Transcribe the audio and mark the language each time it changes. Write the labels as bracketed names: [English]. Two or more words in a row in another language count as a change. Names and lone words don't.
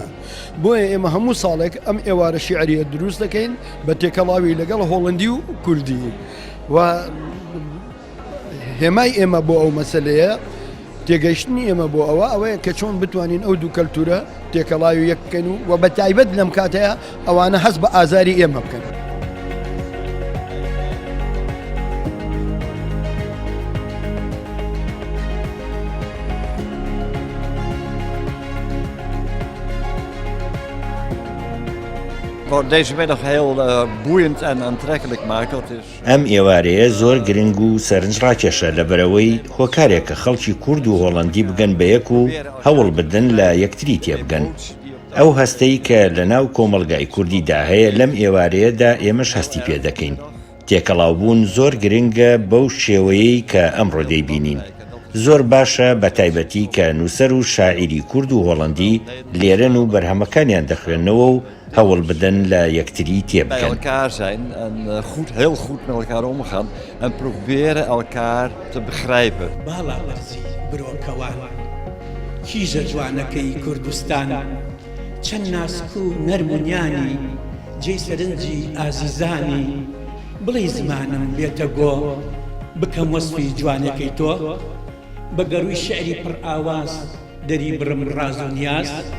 [Central Kurdish] بۆیە ئێمە هەموو ساڵێک ئەم ئێوارە شیعریە دروست دەکەین بە تێکەڵاوی لەگەڵ هۆڵندی و کوردی و هێمای ئێمە بۆ ئەو مەسەلەیە تێگەیشتنی ئێمە بۆ ئەوەیە کە چۆن بتوانین ئەو دوو کەلتورە تێکەڵاوی یەک بکەن و بە تایبەت لەم کاتەیە ئەوانە هەست بە ئازاری ئێمە بکەن. [Dutch] Wat deze middag heel boeiend en aantrekkelijk maakt, dat is... [Central Kurdish] ئەم ئێوارەیە زۆر گرنگ و سەرنجڕاکێشە لەبەرەوەی هۆکارێکە خەڵکی کورد و هۆڵندی بگەن بە یەک و هەوڵ بدەن لە یەکتری تێبگەن. ئەو هەستەی کە لە ناو کۆمەلگای کوردیدا هەیە لەم ئێوارەیەدا ئێمەش هەستی پێ دەکەین. تێکەڵاوبوون زۆر گرنگە بەو شێوەیەی کە ئەمڕۆ دەیبینین. زۆر باشە بە تایبەتی کە نووسەر و شاعیری کورد و هۆڵندی لێرەن و بەرهەمەکانیان دەخوێنەوە و هەوڵ بدەن لە یەکتری bij تێبکەن. [Dutch] elkaar zijn en heel goed met elkaar omgaan en proberen elkaar te begrijpen. [Central Kurdish] باڵا بەرزی برۆکەوان کیژە جوانەکەی کوردستان چەند ناسک و نەرمونیانی جێی سەرنجی ئازیزانی بڵێ زمانم بێتە گۆ بکەم وەسفی جوانەکەی تۆ بە گەڕووی شعری پڕ ئاواز دەری برم ڕاز و نیاز.